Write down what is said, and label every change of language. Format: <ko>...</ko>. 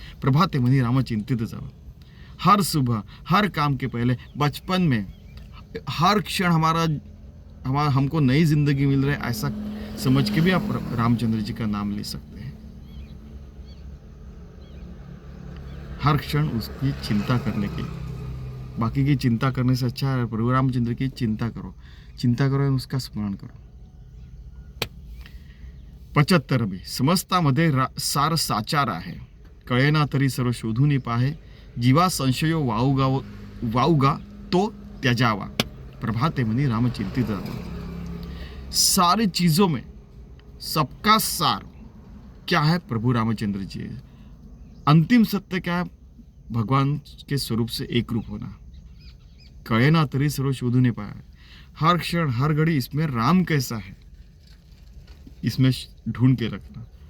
<mr>प्रभाते मनी राम चिंतित जावा।</mr> <hi>हर सुबह, हर काम के पहले, बचपन में हर क्षण हमारा हमको नई जिंदगी मिल रही है ऐसा समझ के भी आप रामचंद्र जी का नाम ले सकते हैं। हर क्षण उसकी चिंता करने की, बाकी की चिंता करने से अच्छा है प्रभु रामचंद्र की चिंता करो और उसका स्मरण करो।</hi> <mr>75 भी समस्तामध्ये सार साचार आहे, कळेना तरी सर्व शोधून पाहे, जीवा संशयो वाऊगा तो त्याजावा, प्रभाते मनी राम चिंतित जावा।</mr> <hi>सारी चीजों में सबका सार क्या है? प्रभु रामचंद्र जी है। अंतिम सत्य क्या है? भगवान के स्वरूप से एक रूप होना।</hi> <mr>कळेना तरी सर्व शोधून पाया,</mr> <hi>हर क्षण हर घड़ी इसमें राम कैसा है इसमें ढूंढ के रखना।</hi>